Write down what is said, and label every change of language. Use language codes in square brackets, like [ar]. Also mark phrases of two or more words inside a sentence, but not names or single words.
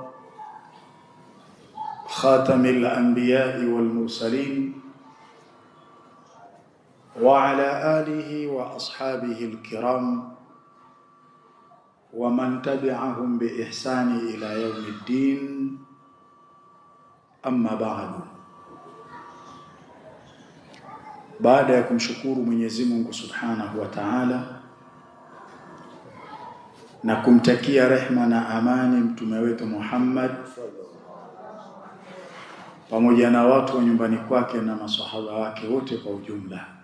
[ar] خاتم الأنبياء والمرسلين وعلى آله وأصحابه الكرام ومن تبعهم بإحسان إلى يوم الدين. أما بعد. [sw] Baada ya kumshukuru Mwenyezi Mungu [ar] سبحانه وتعالى [sw] na kumtakia rehma na amani mtume wetu Muhammad pamoja na watu wa nyumbani kwake na maswahaba wake wote kwa ujumla.